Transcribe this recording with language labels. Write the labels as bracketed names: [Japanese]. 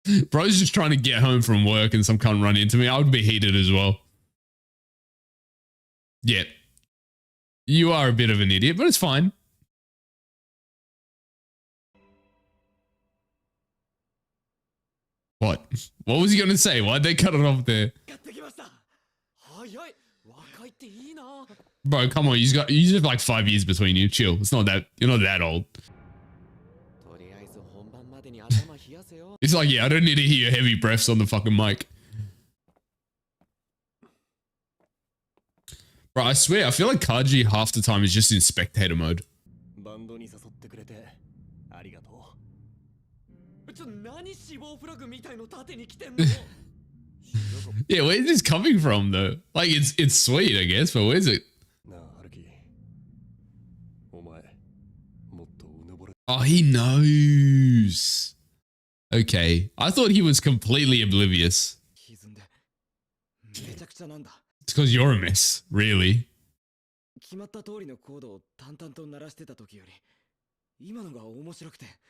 [English] Bro's just trying to get home from work and some cunt run into me. I would be heated as well. Yeah. You are a bit of an idiot, but it's fine. What? What was he going to say? Why'd they cut it off there? [Japanese] 買ってきました早い若いっていいな [English] Bro, come on. You just have like 5 years between you. Chill. It's not that... You're not that old. [Japanese] とりあえず本番までに頭冷やせよ [English] It's like, yeah, I don't need to hear your heavy breaths on the fucking mic. Bro, I swear, I feel like Kaji half the time is just in spectator mode. [Japanese] バンドに誘ってくれてありがとう。ちょ何死亡フラグみたいの縦に来てんの [English] Yeah, where's this coming from though? Like, it's sweet, I guess, but where's it? [Japanese] なあ、ハルキ。お前、もっとうぬぼれ。 [English] Oh, he knows. Okay. I thought he was completely oblivious. [Japanese] 歪んでめちゃくちゃなんだ [English] It's because you're a mess, really. [Japanese] 決まった通りのコードを淡々と鳴らしてた時より今のが面白くて